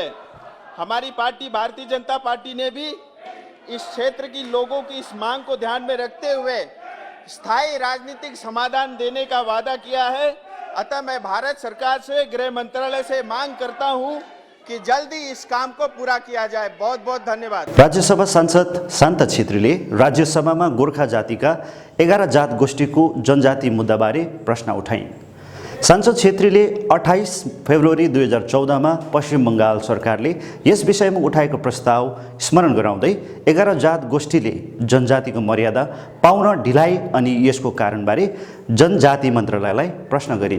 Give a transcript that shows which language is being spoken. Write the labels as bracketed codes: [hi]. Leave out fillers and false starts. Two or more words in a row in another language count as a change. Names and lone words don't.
[hi] हमारी पार्टी भारतीय जनता पार्टी ने भी इस क्षेत्र की लोगों की इस मांग को ध्यान में रखते हुए स्थायी राजनीतिक समाधान देने का वादा किया है। अतः मैं भारत सरकार से, गृह मंत्रालय से मांग करता हूं कि जल्दी इस काम को पूरा किया जाए। बहुत बहुत धन्यवाद। [ne] राज्यसभा सांसद शान्ता छेत्रीले राज्यसभामा गोर्खा जातिका 11 जात गोष्ठीको जनजाति मुद्दाबारे प्रश्न उठाइन्। सांसद छेत्रीले 28 फेब्रुअरी 2014मा पश्चिम बङ्गाल सरकारले यस विषयमा उठाएको प्रस्ताव स्मरण गराउँदै 11 जात गोष्ठीले जनजातिको मर्यादा पाउन ढिलाइ अनि यसको कारणबारे जनजाति मन्त्रालयलाई प्रश्न गरिन्।